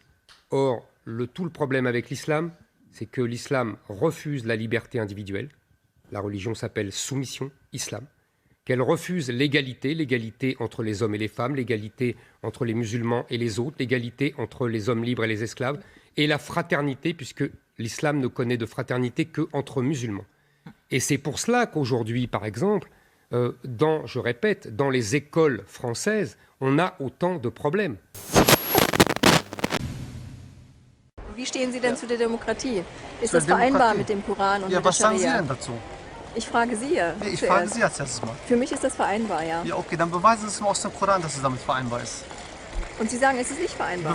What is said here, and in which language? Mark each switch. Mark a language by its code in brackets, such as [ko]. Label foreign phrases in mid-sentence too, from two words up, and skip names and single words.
[fr] Or, tout le problème avec l'islam, c'est que l'islam refuse la liberté individuelle, la religion s'appelle soumission, islam, qu'elle refuse l'égalité entre les hommes et les femmes, l'égalité entre les musulmans et les autres, l'égalité entre les hommes libres et les esclaves, et la fraternité, puisque l'islam ne connaît de fraternité qu'entre musulmans. Et c'est pour cela qu'aujourd'hui, par exemple, je répète, dans les écoles françaises, on a autant de problèmes. [de] Wie stehen Sie denn zu der Demokratie? Ist das vereinbar mit dem Koran und mit der Scharia? Was sagen Sie denn dazu? Ich frage Sie ja. Nee, ich frage Sie als erstes Mal. Für mich ist das vereinbar, ja. Ja, okay, dann beweisen Sie es mir aus dem Koran, dass es damit vereinbar ist. Und Sie sagen, es ist nicht vereinbar?